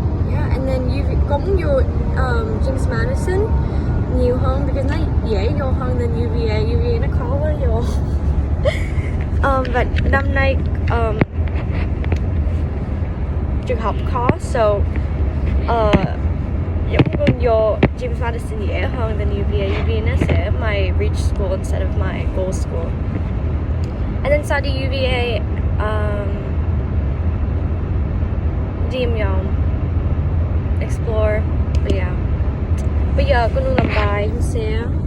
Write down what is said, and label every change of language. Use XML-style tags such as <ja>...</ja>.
<en>Yeah, and then</en> <vi>có muốn vô James Madison nhiều hơn</vi> <en>because</en> <vi>nó dễ vô hơn</vi> <en>than</en> <vi>UVA. UVA nó khó quá vô. Và năm nay trường học khó,</vi> <en>so</en> <vi>giống con vô James Madison dễ hơn</vi> <en>than</en> <vi>UVA.</vi> <en>UVA</en> <vi>nó sẽ</vi> <en>my reach school instead of my goal school. And then</en> <vi>sau đi UVA đi vòng</vi> <en>explore. But yeah,</en> <vi>bây giờ con luôn làm bài trên xe.</vi>